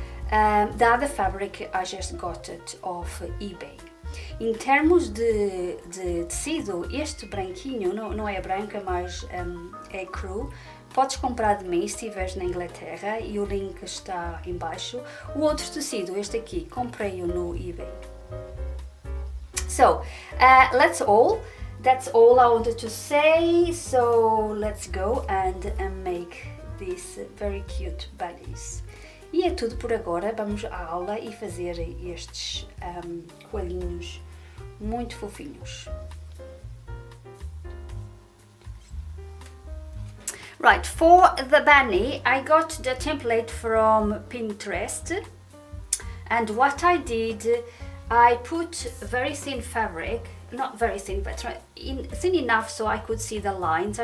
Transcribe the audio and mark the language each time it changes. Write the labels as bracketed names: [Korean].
[English] The other fabric I just got it off eBay. [Portuguese] Em termos de tecido, este branquinho não é branca, mas é cru. Podes comprar de mim se estiveres na Inglaterra e o link está em baixo. O outro tecido, este aqui, comprei-o no eBay. [English] So, that's all I wanted to say. So, let's go and make these very cute bunnies. [Portuguese] E é tudo por agora. Vamos à aula e fazer estes coelhinhos muito fofinhos. [English] Right, for the bunny, I got the template from Pinterest, and what I did, I put very thin fabric, not very thin, but thin enough so I could see the lines.